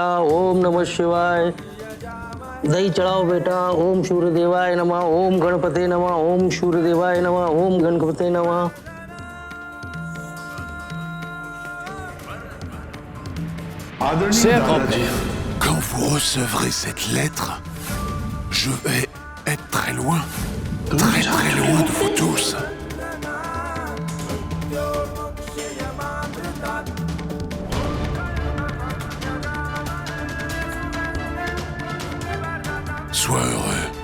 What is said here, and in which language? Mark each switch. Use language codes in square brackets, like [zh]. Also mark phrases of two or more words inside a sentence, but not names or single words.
[sa] ओम नमः शिवाय। [hi] दही चढ़ाओ बेटा। [sa] ओम सूर्यदेवाय नमः। ओम गणपते नमः। ओम सूर्यदेवाय नमः। ओम गणपते नमः। [fr] Cher grand-père, Quand vous recevrez cette lettre, je vais être très loin, très loin de vous tous. Sois heureux.